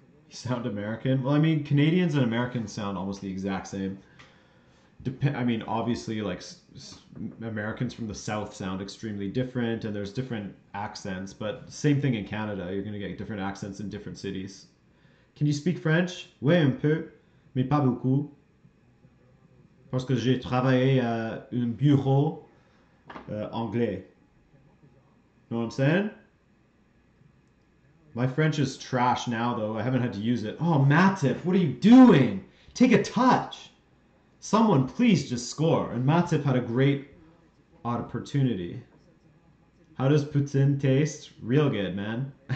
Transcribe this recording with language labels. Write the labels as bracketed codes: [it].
[en] You sound American? Well, I mean, Canadians and Americans sound almost the exact same. I mean, obviously, like Americans from the South sound extremely different, and there's different accents. But same thing in Canada. You're gonna get different accents in different cities. Can you speak French? [fr] Oui, un peu, mais pas beaucoup. Parce que j'ai travaillé à un bureau anglais. [en] Know what I'm saying? My French is trash now, though. I haven't had to use it. Oh, Matip, what are you doing? Take a touch. Someone please just score. And Matip had a great opportunity. How does poutine taste? Real good, man.